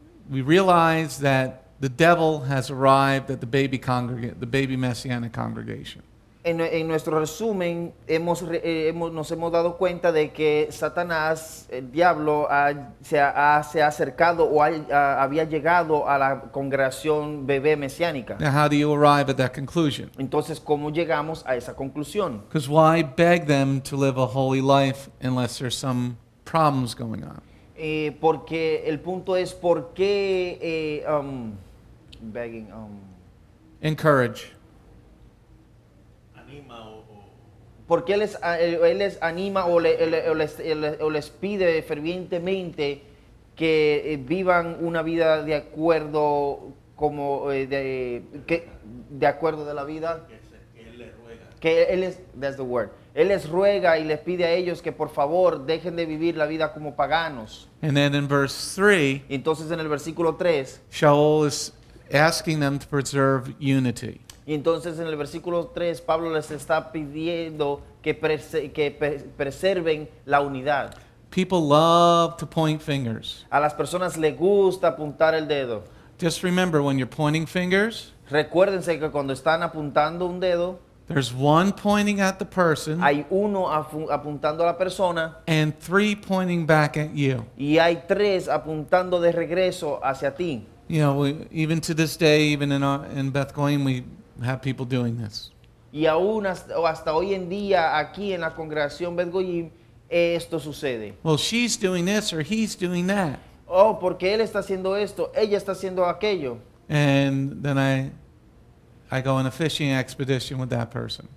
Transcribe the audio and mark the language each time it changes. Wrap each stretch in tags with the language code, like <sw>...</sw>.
<en>We realize that the devil has arrived at the baby Messianic congregation.</en> <es>en nuestro resumen nos hemos dado cuenta de que Satanás, el diablo, se ha acercado o había llegado a la congregación bebé mesiánica.</es> <en>Now, how do you arrive at that conclusion?</en> <es>Entonces, ¿cómo llegamos a esa conclusión?</es> <en>Because why beg them to live a holy life unless there's some problems going on?</en> <es>Porque el punto es por qué begging,</es> <en>Encourage.</en> <es>porque él les anima o les pide fervientemente que vivan una vida de acuerdo como de acuerdo de la vida. Que él es,</es> <en>that's the word.</en> <es>Él les ruega y les pide a ellos que por favor dejen de vivir la vida como paganos.</es> <en>And then in verse 3,</en> <es>Y entonces en el versículo 3,</es> <en>Sha'ul is asking them to preserve unity.</en> <es>y entonces en el versículo 3 Pablo les está pidiendo que preserven la unidad.</es> <en>People love to point fingers.</en> <es>A las personas les gusta apuntar el dedo.</es> <en>Just remember, when you're pointing fingers,</en> <es>Recuérdense que cuando están apuntando un dedo,</es> <en>there's one pointing at the person</en> <es>hay uno apuntando a la persona</es> <en>and 3 pointing back at you.</en> <es>y hay 3 apuntando de regreso hacia ti.</es> <en>You know, even to this day, even in Beth Goyim, we have people doing this.</en> <es>Y aún hasta hoy en día aquí en la congregación Beth Goyim esto sucede.</es> <en>Well, she's doing this or he's doing that.</en> <es>Oh, porque él está haciendo esto, ella está haciendo aquello.</es> <en>And then I go on a fishing expedition with that person.</en>